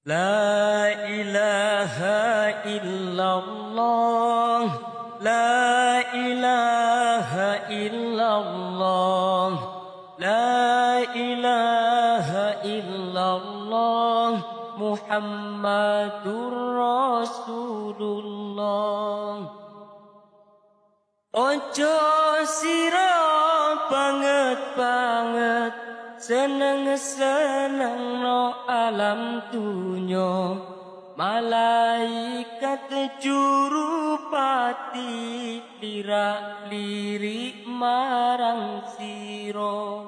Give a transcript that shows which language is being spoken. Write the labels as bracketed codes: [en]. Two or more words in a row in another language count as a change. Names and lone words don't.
[ar] لا إله إلا الله، لا إله إلا الله، لا إله إلا الله، محمد رسول الله. [jv] Ojo sira banget-banget seneng-seneng no alam dunya, malaikat jurupati lirak-lirik marang sira.